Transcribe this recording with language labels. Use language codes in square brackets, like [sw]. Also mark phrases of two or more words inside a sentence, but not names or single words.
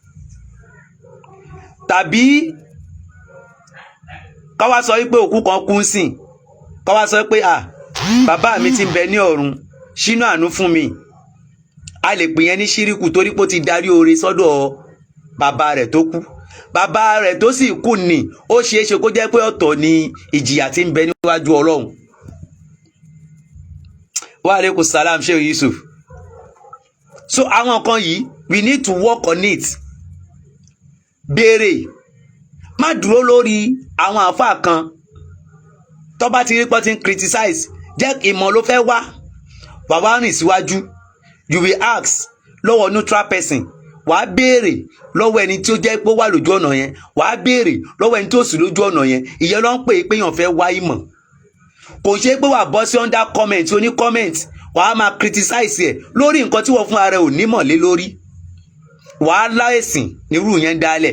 [yo] Tàbí ká wá sọ wípé òkú kan kú sìn, ká wá sọ pé bàbá mi ti ń bẹ ní ọ̀run ṣínú àánú fún mi. A lè pè yẹn ní ṣíríkù torí pé ó ti darí oore sọ́dọ̀ bàbá rẹ̀ tó kú. Bàbá rẹ̀ tó sì kú ni ó ṣeé ṣe kó jẹ́ pé ọ̀tọ̀ ni ìjìyà tí ń bẹ níwájú Ọlọ́run. [ar] وعليكم السلام Sheikh Yusuf. [yo] So àwọn nǹkan yìí [en] we need to work on it. [yo] Béèrè, má dúró lórí àwọn àfáà kan tó bá ti rí pé tí ń criticize, jẹ́ ìmọ̀ ló fẹ́ wá, wà wá rìn síwájú. [en] You will ask lọ́wọ́ neutral person, [yo] wà á béèrè lọ́wọ́ ẹni tí ó jẹ́ pé ó wà lójú ọ̀nà yẹn, wà á béèrè lọ́wọ́ ẹni tí ó sì lójú ọ̀nà yẹn. Ìyẹn ló ń pè é pé èèyàn fẹ́ wá ìmọ̀. Kò ṣe pé wà bọ́ sí [en] under comment [yo] oní comment wà á máa criticize ẹ̀ lórí nǹkan tí wọ́n fún ara ẹ̀ ò nímọ̀ lé lórí. Wà á láìsìn nírú yẹn dálẹ̀.